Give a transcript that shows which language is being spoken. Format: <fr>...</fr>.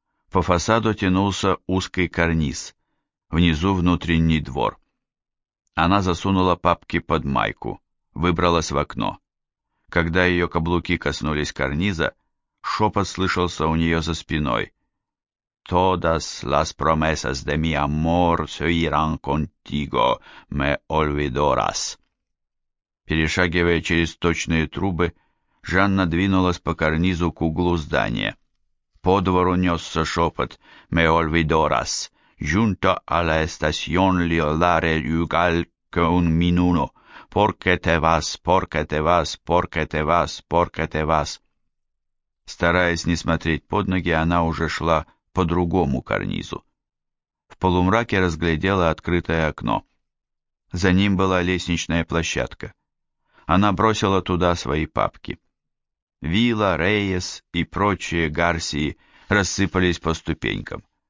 <ru>По фасаду тянулся узкий карниз. Внизу внутренний двор. Она засунула папки под майку. Выбралась в окно. Когда ее каблуки коснулись карниза, шепот слышался у нее за спиной.</ru> <es>«Todas las promesas de mi amor se irán contigo, me olvidarás».</es> <ru>Перешагивая через точные трубы, Жанна двинулась по карнизу к углу здания. По двору несся шепот</ru> <es>«Me olvidarás». «Junto a la estación le daré igual que un minuto». «Porque te vas, porque te vas, porque te vas, porque te vas».</es> <ru>Стараясь не смотреть под ноги, она уже шла по другому карнизу. В полумраке разглядела открытое окно. За ним была лестничная площадка. Она бросила туда свои папки. Вилла, Рейес и прочие Гарсии рассыпались по ступенькам.</ru>